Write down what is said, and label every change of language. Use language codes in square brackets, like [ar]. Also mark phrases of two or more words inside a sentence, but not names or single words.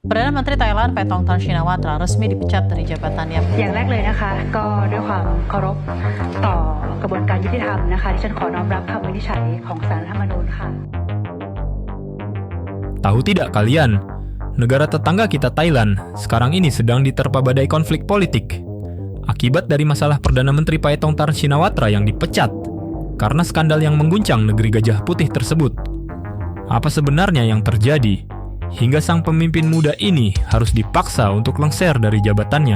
[id] Perdana Menteri Thailand Paetongtarn Shinawatra resmi dipecat dari jabatannya. [th] อย่างแรกเลยนะคะก็ด้วยความเคารพต่อกระบวนการยุติธรรมนะคะที่ฉันขอน้อมรับคำวินิจฉัยของศาลรัฐธรรมนูญค่ะ [id] Tahu tidak kalian, negara tetangga kita Thailand sekarang ini sedang diterpa badai konflik politik. Akibat dari masalah Perdana Menteri Paetongtarn Shinawatra yang dipecat karena skandal yang mengguncang negeri Gajah Putih tersebut. Apa sebenarnya yang terjadi hingga sang pemimpin muda ini harus dipaksa untuk lengser dari jabatannya?